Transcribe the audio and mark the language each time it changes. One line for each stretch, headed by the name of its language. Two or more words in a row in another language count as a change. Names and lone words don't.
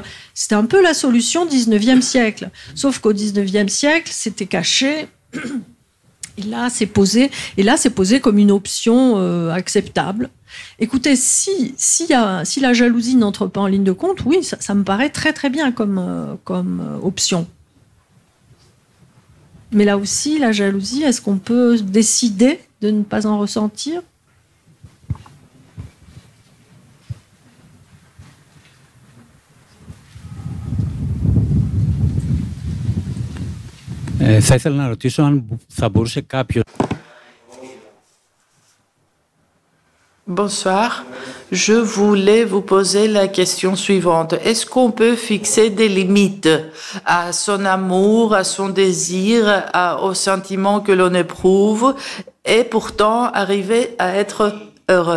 French: C'était un peu la solution 19e siècle. Sauf qu'au 19e siècle, c'était caché, et là, c'est posé comme une option acceptable. Écoutez, si la jalousie n'entre pas en ligne de compte, oui, ça me paraît très très bien comme option. Mais là aussi, la jalousie, est-ce qu'on peut décider de ne pas en ressentir ?
Greek: Θα ήθελα να ρωτήσω αν θα μπορούσε κάποιος...
French: Bonsoir. Je voulais vous poser la question suivante. Est-ce qu'on peut fixer des limites à son amour, à son désir, aux sentiments que l'on éprouve et pourtant arriver à être heureux?